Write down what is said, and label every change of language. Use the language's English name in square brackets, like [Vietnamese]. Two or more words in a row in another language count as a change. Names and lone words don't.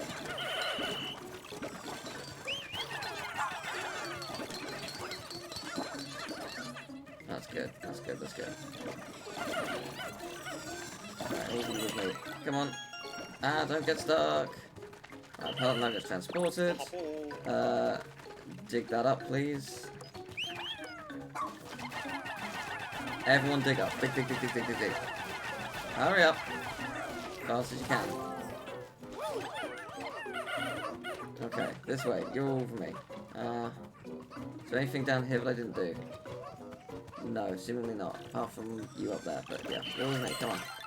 [English] That's good. That's good. That's good. Alright, all of you with me. Come on. Ah, don't get stuck. Alright, part now gets transported. Dig that up, please. Everyone dig up. Dig, dig, dig, dig, dig, dig, dig. Hurry up. Fast as you can. Okay, this way. You're all over me. Is there anything down here that I didn't do? No, seemingly not. Apart from you up there. But yeah, you're over me. Come on.